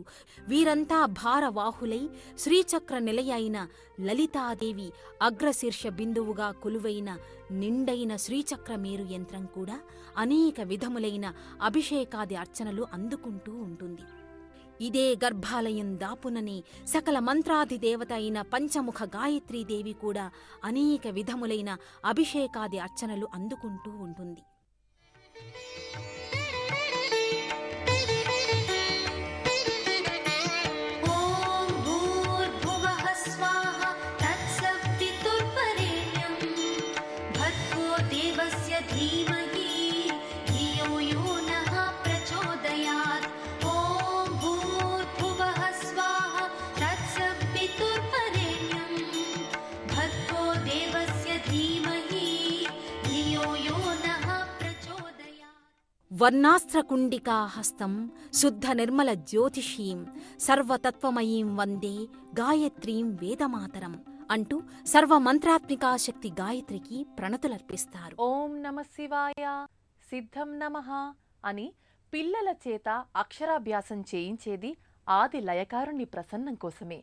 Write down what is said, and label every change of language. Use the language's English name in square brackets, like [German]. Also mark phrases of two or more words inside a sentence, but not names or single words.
[Telugu] వీరంతా భారవాహులై శ్రీచక్ర నిలయ అయిన లలితాదేవి అగ్రశీర్ష బిందువుగా కొలువైన నిండైన శ్రీచక్రమేరు యంత్రం కూడా అనేక విధములైన అభిషేకాది అర్చనలు అందుకుంటూ ఉంటుంది. ఇదే గర్భాలయం దాపుననే సకల మంత్రాధిదేవత అయిన పంచముఖ గాయత్రీదేవి కూడా అనేక విధములైన అభిషేకాది అర్చనలు అందుకుంటూ ఉంటుంది. [Sanskrit] ॐ भूर्भुवः स्वाहा तत्सवितुर्वरेण्यं भर्गो देवस्य धीमहि धियो यो नः प्रचोदयात्। ॐ भूर्भुवः स्वाहा तत्सवितुर्वरेण्यं भर्गो देवस्य धीमहि धियो यो नः प्रचोदयात्। వర్ణాస్త్రకుండికాహస్తం శుద్ధ నిర్మల జ్యోతిషీం సర్వతత్వమయీం వందే గాయత్రీం వేదమాతరం [Telugu] అంటూ సర్వమంత్రాత్మికా శక్తి గాయత్రికి ప్రణతులర్పిస్తారు. [Sanskrit] ఓం నమ శివాయ, సిద్ధం నమః [Telugu] అని పిల్లల చేత అక్షరాభ్యాసం చేయించేది ఆది లయకారుణ్ణి ప్రసన్నం కోసమే.